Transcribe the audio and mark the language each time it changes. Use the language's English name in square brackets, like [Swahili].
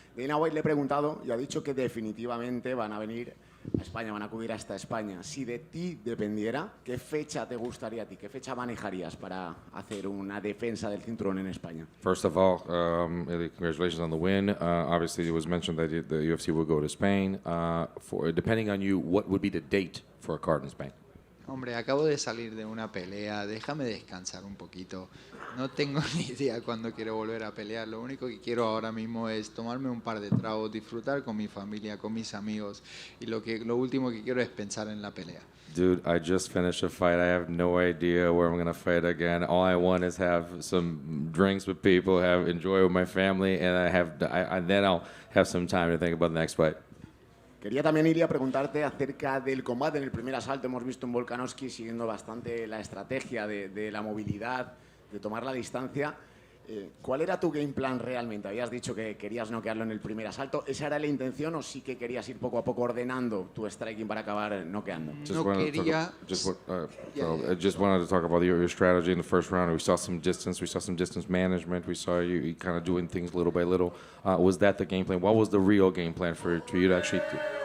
[Spanish] Dana White le he preguntado y ha dicho que definitivamente van a venir a España, van a acudir hasta España. Si de ti dependiera, ¿qué fecha te gustaría a ti? ¿Qué fecha manejarías para hacer una defensa del cinturón en España? [English] First of all, congratulations on the win. Obviously, it was mentioned that the UFC would go to Spain. Depending on you, what would be the date for a card in Spain? [Spanish] Hombre, acabo de salir de una pelea, déjame descansar un poquito. No tengo ni idea cuándo quiero volver a pelear. Lo único que quiero ahora mismo es tomarme un par de tragos, disfrutar con mi familia, con mis amigos. Y lo último que quiero es pensar en la pelea. [English] Dude, I just finished a fight. I have no idea where I'm going to fight again. All I want is have some drinks with people, enjoy with my family, and then I'll have some time to think about the next fight. [Spanish] Quería también, Ilia, preguntarte acerca del combate en el primer asalto. Hemos visto en Volkanovski siguiendo bastante la estrategia de la movilidad, de tomar la distancia. ¿Cuál era tu game plan realmente? Habías dicho que querías noquearlo en el primer asalto. ¿Esa era la intención o sí que querías ir poco a poco ordenando tu striking para acabar noqueando? No quería... [English] I just wanted to talk about your strategy in the first round. We saw some distance management. We saw you kind of doing things little by little. Was that the game plan? What was the real game plan for you to actually do?